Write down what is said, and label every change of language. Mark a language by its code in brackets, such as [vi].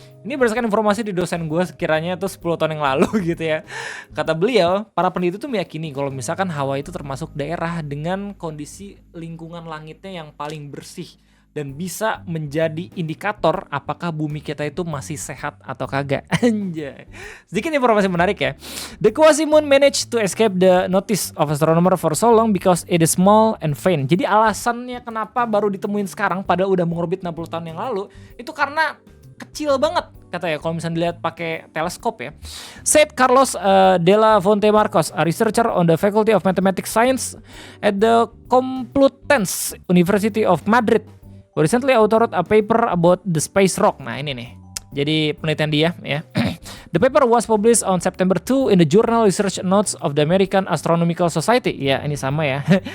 [id] Ini berdasarkan informasi di dosen gue sekiranya itu 10 tahun yang lalu gitu ya. Kata beliau, para peneliti tuh meyakini kalau misalkan Hawaii itu termasuk daerah dengan kondisi lingkungan langitnya yang paling bersih dan bisa menjadi indikator apakah bumi kita itu masih sehat atau kagak. Anjay. Sedikit informasi menarik ya. [en] The quasimoon managed to escape the notice of astronomer for so long because it is small and faint. [id] Jadi alasannya kenapa baru ditemuin sekarang padahal udah mengorbit 60 tahun yang lalu itu karena kecil banget katanya kalau misalnya dilihat pakai teleskop ya. [en] Said Carlos de la Fonte Marcos, a researcher on the Faculty of Mathematics Science at the Complutense University of Madrid, who recently authored a paper about the space rock. [id] Nah ini nih, jadi penelitian dia ya. [en] The paper was published on September 2 in the journal Research Notes of the American Astronomical Society. [id] Ya ini sama ya.